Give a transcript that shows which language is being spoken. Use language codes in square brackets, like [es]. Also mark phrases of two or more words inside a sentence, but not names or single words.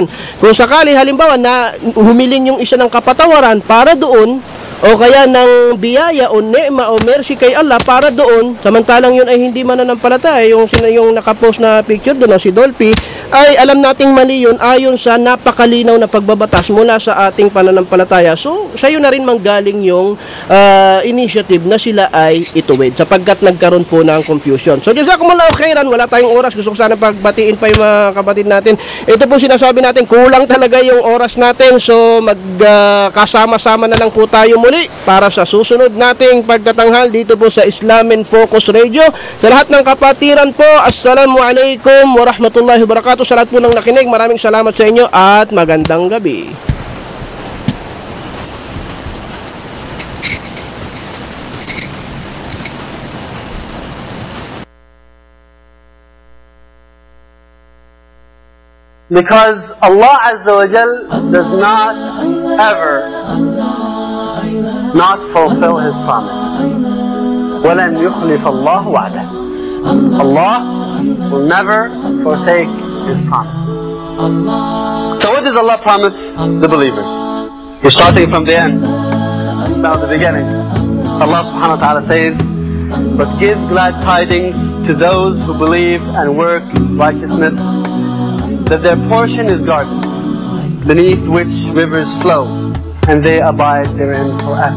[tl] Kung sakali halimbawa na humiling yung isa ng kapatawaran para doon, o kaya ng biyaya o ne'ma o mercy kay Allah para doon, samantalang yun ay hindi mananampalataya, yung nakapost na picture doon si Dolphy, ay alam nating mali yun ayon sa napakalinaw na pagbabatas mula sa ating pananampalataya. So, sa'yo na rin manggaling yung initiative na sila ay ituwid sapagkat nagkaroon po ng confusion. So, [ar] جزاكم الله خيرا, [tl] wala tayong oras. Gusto ko sana pagbatiin pa yung mga kapatid natin. Ito po sinasabi natin, kulang talaga yung oras natin. So, magkasama-sama na lang po tayo muli para sa susunod nating pagtatanghal dito po sa Islam in Focus Radio. Sa lahat ng kapatiran po, [ar] السلام عليكم ورحمة الله وبركاته. [tl] Sa lahat po ng nakinig, maraming salamat sa inyo at magandang gabi. [en] Because Allah [ar] عز وجل [en] does not ever not fulfill His promise. [ar] وَلَنْ يُخْلِفَ اللَّهُ وَعْدَهُ. [en] Allah will never forsake His promise. So what does Allah promise the believers? You're starting from the end, now the beginning. Allah [ar] سبحانه وتعالى [en] says, but give glad tidings to those who believe and work righteousness, that their portion is gardens, beneath which rivers flow, and they abide therein forever.